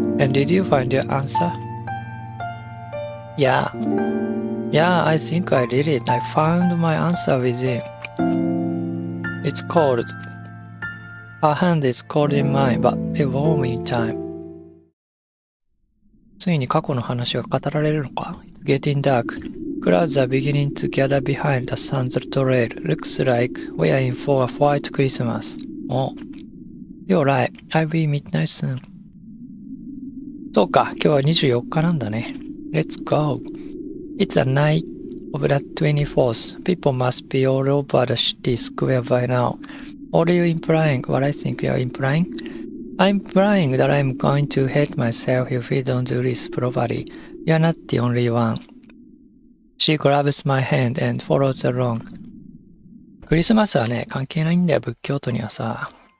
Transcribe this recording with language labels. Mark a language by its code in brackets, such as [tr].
[en] And did you find your answer? Yeah, I think I did it. I found my answer within. It's cold. Her hand is cold in mine, but it warm in time. [ja] ついに過去の話が語られるのか [en] It's getting dark. Clouds are beginning to gather behind the sun's trail. Looks like we are in for a white Christmas. Oh, you're right. I'll be midnight soon. [ja] そうか、今日は24日なんだね。 [en] Let's go. It's a night of the 24th. People must be all over the city square by now. What are you implying? What I think you're implying? I'm implying that I'm going to hate myself if we don't do this properly. You're not the only one. She grabs my hand and follows along. [ja] クリスマスはね、関係ないんだよ、仏教徒にはさ。